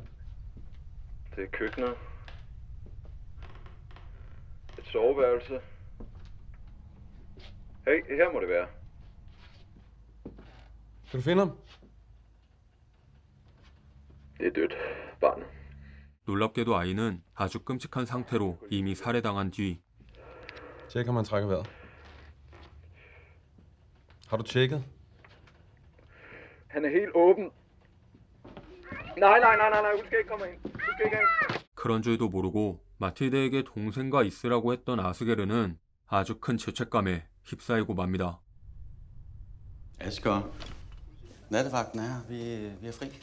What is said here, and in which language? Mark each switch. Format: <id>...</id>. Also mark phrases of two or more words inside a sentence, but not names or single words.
<da>Det er køkkenet. Et soveværelse. Hey, her må det være. Kan du finde ham? Det er dødt, barnet.</da> <ko>놀랍게도 아이는 아주 끔찍한 상태로 이미 살해당한 뒤</ko> <da>Tjek, om han trækker vejret. Har du tjekket? Han er helt åben. Nej, du skal ikke komme ind. Du skal ikke ind.</da> <ko>그런 줄도 모르고 마틸데에게 동생과 있으라고 했던 아스게르는 아주 큰 죄책감에 휩싸이고 맙니다.</ko> <da>Asger, nattevagten er her. Vi er fri.</da>